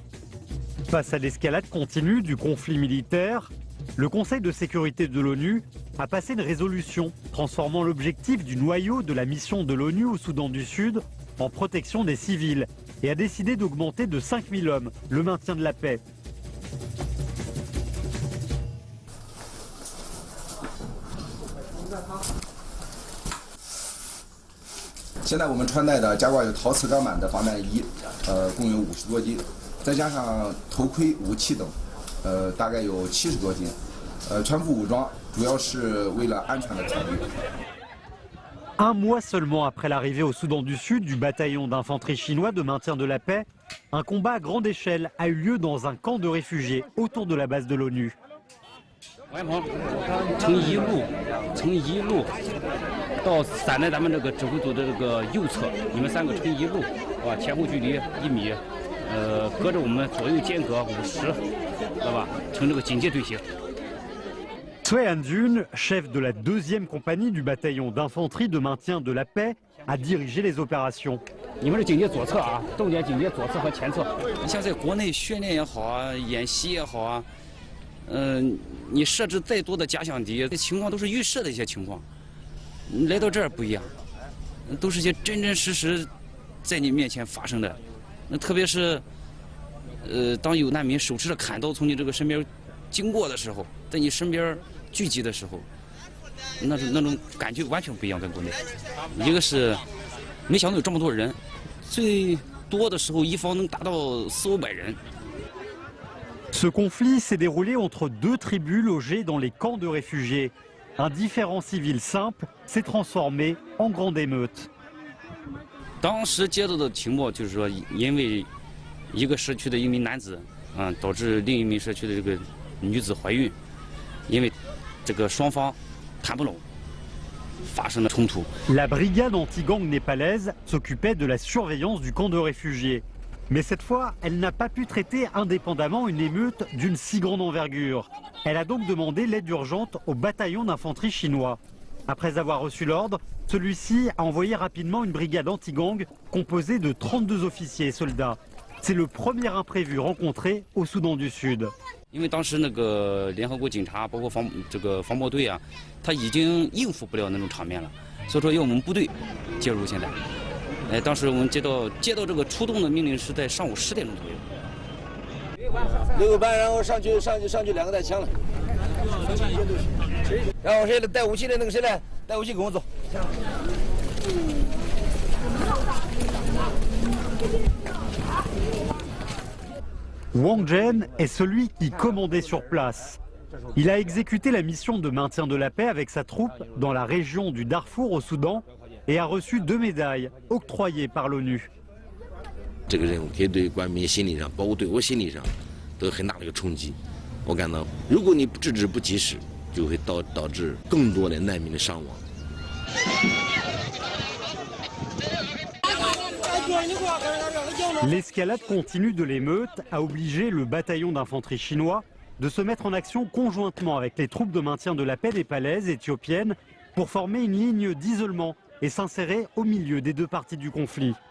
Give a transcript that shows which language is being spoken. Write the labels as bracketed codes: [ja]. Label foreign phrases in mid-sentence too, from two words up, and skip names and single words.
[fr] Face à l'escalade continue du conflit militaire, le Conseil de sécurité de l'ONU a passé une résolution transformant l'objectif du noyau de la mission de l'ONU au Soudan du Sud en protection des civils et a décidé d'augmenter de 5000 hommes le maintien de la paix. [zh] 现在我们穿戴的加挂有陶瓷钢板的防弹衣，共有50多斤，再加上头盔、武器等，大概有70多斤。全副武装，主要是为了安全的考虑。 [fr] Un mois seulement après l'arrivée au Soudan du Sud du bataillon d'infanterie chinois de maintien de la paix, un combat à grande échelle a eu lieu dans un camp de réfugiés autour de la base de l'ONU. [zh] 从一路到站在咱们这个指挥组的这个右侧，你们3个成一路，啊，前后距离1米，隔着我们左右间隔50，知道吧？成这个警戒队形。 [fr] Cui Andun, chef de la 2e compagnie du bataillon d'infanterie de maintien de la paix, a dirigé les opérations. [zh] 你们是警戒左侧啊，重点警戒左侧和前侧。你像在国内训练也好啊，演习也好啊，你设置再多的假想敌，这情况都是预设的一些情况。来到这儿不一样，都是些真真实实在你面前发生的。那特别是，当有难民手持着砍刀从你这个身边经过的时候，在你身边聚集的时候，那种感觉完全不一样，跟国内。一个是没想到有这么多人，最多的时候一方能达到400-500人。 [fr] Ce conflit s'est déroulé entre 2 tribus logées dans les camps de réfugiés. Un différend civil simple s'est transformé en grande émeute. [zh] 当时接到的情报就是说，因为一个社区的一名男子，导致另一名社区的这个女子怀孕，因为这个双方谈不拢，发生了冲突。 [fr] La brigade anti-gang népalaise s'occupait de la surveillance du camp de réfugiés. Mais cette fois, elle n'a pas pu traiter indépendamment une émeute d'une si grande envergure. Elle a donc demandé l'aide urgente au bataillon d'infanterie chinois. Après avoir reçu l'ordre, celui-ci a envoyé rapidement une brigade anti-gang composée de 32 officiers et soldats. C'est le premier imprévu rencontré au Soudan du Sud. [zh] 因为当时那个联合国警察，包括防暴队啊，他已经应付不了那种场面了，所以说要我们部队介入。现在，当时我们接到这个出动的命令是在上午10点钟左右。 6个班，然后上去2个带枪了，然后谁带武器的那个谁来？带武器跟我走。 [fr] Wang Zhen est celui qui commandait sur place. Il a exécuté la mission de maintien de la paix avec sa troupe dans la région du Darfour au Soudan et a reçu 2 médailles octroyées par l'ONU. [zh] 这个任务可以对官民心理上，包括对我心理上，都有很大的一个冲击。我感到，如果你制止不及时，就会导致更多的难民的伤亡。 [fr] L'escalade continue de l'émeute a obligé le bataillon d'infanterie chinois de se mettre en action conjointement avec les troupes de maintien de la paix népalaises et éthiopiennes pour former une ligne d'isolement et s'insérer au milieu des 2 parties du conflit.